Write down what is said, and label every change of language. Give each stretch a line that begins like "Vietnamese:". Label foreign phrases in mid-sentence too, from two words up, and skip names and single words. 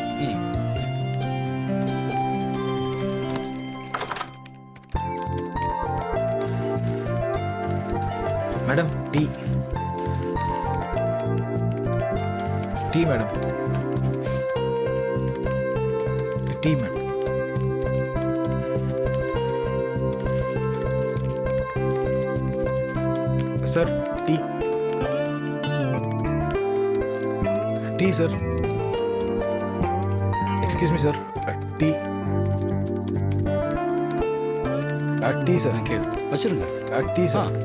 English: Madam tea. Tea madam. Tea madam. Sir tea. Tea sir. Excuse me sir. Tea. Tea sir.
Tamil: தேங்க்யூ. வச்சிருங்க.
English: टी ஆ सर.